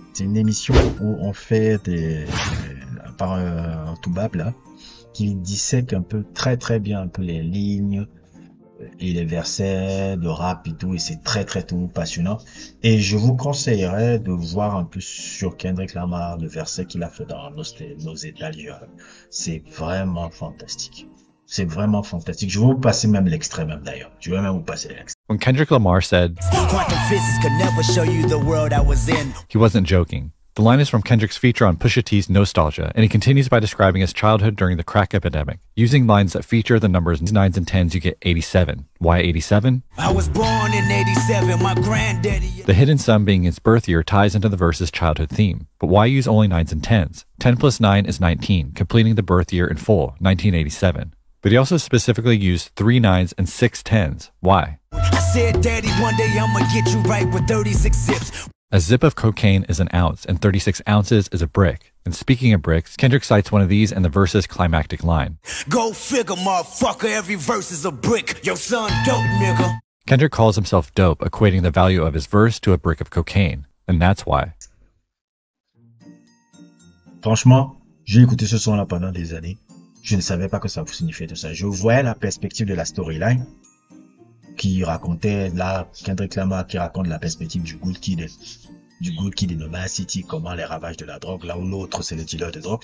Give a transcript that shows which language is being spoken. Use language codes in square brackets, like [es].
[fr] C'est une émission où on fait par un toubab là, qui dissèque un peu très très bien un peu les lignes et les versets de rap et tout, et c'est très très tout passionnant. Et je vous conseillerais de voir un peu sur Kendrick Lamar le verset qu'il a fait dans nos États-Liens. C'est vraiment fantastique. C'est vraiment fantastique. Je vais vous passer même l'extrait même d'ailleurs. Je vais même vous passer l'extrait. [en] When Kendrick Lamar said, "Quantum physics could never show you the world I was in," he wasn't joking. The line is from Kendrick's feature on Pusha T's Nostalgia, and he continues by describing his childhood during the crack epidemic. Using lines that feature the numbers 9s and 10s, you get 87. Why 87? I was born in 87, my granddaddy. The hidden sum being his birth year ties into the verse's childhood theme. But why use only 9s and 10s? 10 plus 9 is 19, completing the birth year in full, 1987. But he also specifically used 3 9s and 6 10s. Why? I said, Daddy, one day I'ma get you right with 36 zips. A zip of cocaine is an ounce, and 36 ounces is a brick. And speaking of bricks, Kendrick cites one of these in the verse's climactic line. Go figure, motherfucker, every verse is a brick. Your son dope, nigga. Kendrick calls himself dope, equating the value of his verse to a brick of cocaine. And that's why. [fr] Franchement, j'ai écouté ce son-là pendant des années. Je ne savais pas que ça signifiait tout ça. Je voyais la perspective de la storyline qui racontait là, Kendrick Lamar qui raconte la perspective du Good Kid de Nova City, comment les ravages de la drogue, là où l'autre c'est le dealer de drogue.